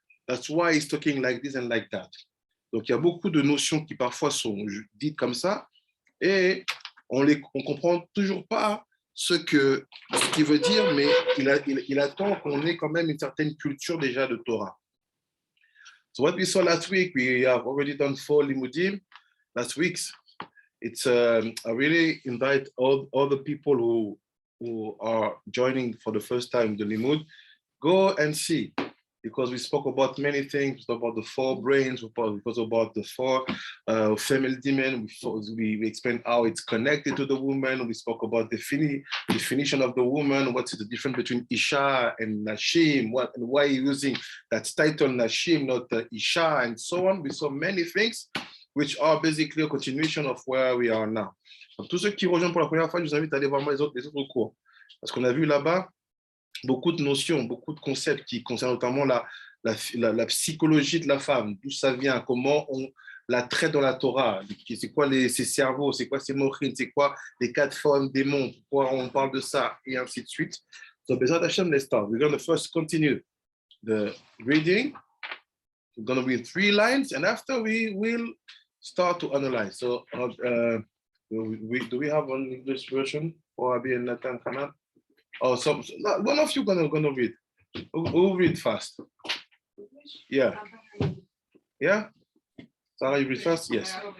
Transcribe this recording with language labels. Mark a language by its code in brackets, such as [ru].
[en] That's why he's talking like this and like that. [fr] Donc, il y a beaucoup de notions qui parfois sont dites comme ça, et on comprend toujours pas ce qu'il veut dire, mais il attend qu'on ait quand même une certaine culture déjà de Torah. [en] So what we saw last week, we have already done 4 limudim last week. It's I really invite all the people who are joining for the first time the limud, go and see, because we spoke about many things. We spoke about the 4 brains, we spoke about the 4 female demon. We explained how it's connected to the woman. We spoke about the definition of the woman. What's the difference between Isha and Nashim? And why you're using that title Nashim, not Isha, and so on. We saw many things which are basically a continuation of where we are now. [fr] Donc, tous ceux qui rejoignent pour la première fois, je vous invite à aller voir les autres cours. Parce qu'on a vu là-bas beaucoup de notions, beaucoup de concepts qui concernent notamment la psychologie de la femme, d'où ça vient, comment on la traite dans la Torah, c'est quoi ses cerveaux, c'est quoi ses mochines, c'est quoi les 4 formes démons, pourquoi on parle de ça, et ainsi de suite. [en] So, Bezrat Hashem, let's start. We're going to first continue the reading. We're going to read 3 lines, and after we will start to analyze. So, do we have an English version for Abi and Nathan Khanat? Oh, one of you gonna read. Who read fast? Yeah. Yeah? Sarah, you read fast? Yes.